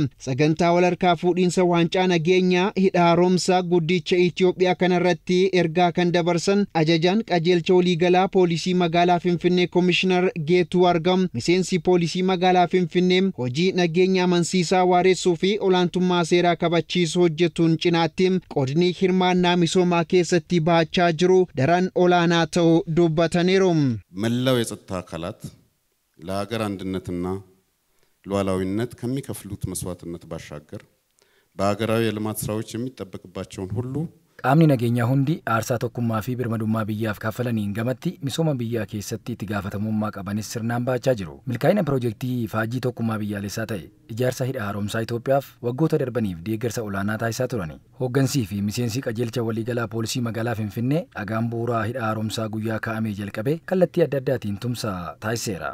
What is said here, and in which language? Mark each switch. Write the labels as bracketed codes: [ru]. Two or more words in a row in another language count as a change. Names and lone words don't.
[om] Sagantaa walharkaa fuudhinsa waancaa nageenyaa hidhaaromsa guddicha Itoophiyaa kanarratti ergaa kan dabarsan ajajaan qajeelcha waliigalaa poolisii magaalaa Finfinnee Komishinar Geetuu Argam miseensi poolisii magaalaa Finfinnee hojii nageenya amansiisaa waareessuu fi olaantummaa seeraa kabachiisuu hojjetuun cinaatti qoodni hirmaannaa misoomaa keessatti baachaa jiru daran olaanaa ta'uu dubbataniiru. [am] መላው የጸጥታ አካላት ለሀገር አንድነትና ሉዓላዊነት ከሚከፍሉት መስዋዕትነት ባሻገር በሀገራዊ የልማት ስራዎች የሚጠበቅባቸውን ሁሉ [om] qaamni nageenyaa hundi aarsaa tokkummaa fi birmadummaa biyyaaf kaffalaniin gamatti misooma biyyaa keessatti itti gaafatamummaa qabanis sirnaan baachaa jiru. Milkaa'ina piroojeektii faajii tokkummaa biyyaalessaa ta'e ijaarsa hidha haaromsaa Itoophiyaaf waggoota darbaniif deeggarsa olaanaa taasisaa turani. Hooggansii fi miseensi qajeelcha waliigalaa poolisii magaalaa Finfinnee dhagaan bu'uuraa hidha haaromsaa guyyaa kaa'amee jalqabe kallattii adda addaatiin tumsa taasiseera.